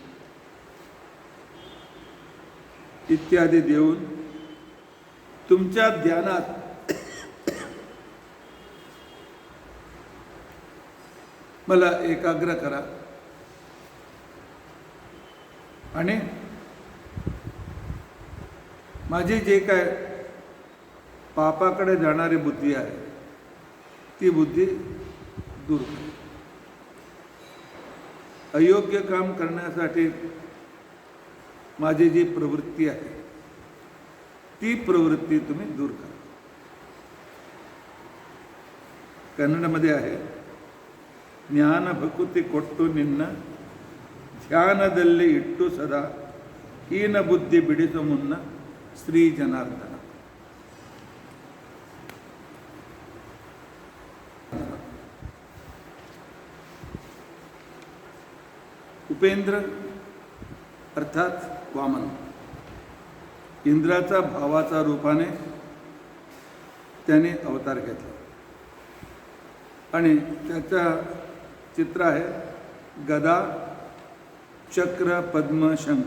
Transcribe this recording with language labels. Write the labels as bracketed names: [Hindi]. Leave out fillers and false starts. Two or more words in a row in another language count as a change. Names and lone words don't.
[Marathi] इत्यादी देऊन तुमच्या ध्यानात मला एकाग्र करा आणि माझी जे काय पापाकडे जाणारी बुद्धी आहे ती बुद्धी दूर करा. अयोग्य काम करण्यासाठी माझी जी प्रवृत्ती आहे ती प्रवृत्ती तुम्ही दूर करा. कन्नडमध्ये आहे, [Kannada] ಜ್ಞಾನ ಭಕುತಿ ಕೊಟ್ಟು ನಿನ್ನ ಧ್ಯಾನದಲ್ಲಿ ಇಟ್ಟು ಸದಾ ಹೀನ ಬುದ್ಧಿ ಬಿಡಿಸು ಮುನ್ನ ಶ್ರೀ ಜನಾರ್ದನ. [Marathi] उपेंद्र अर्थात वामन, इंद्राचा भावाचा रूपाने त्याने अवतार घेतला आणि त्याचा चित्र आहे गदा चक्र पद्म शंख.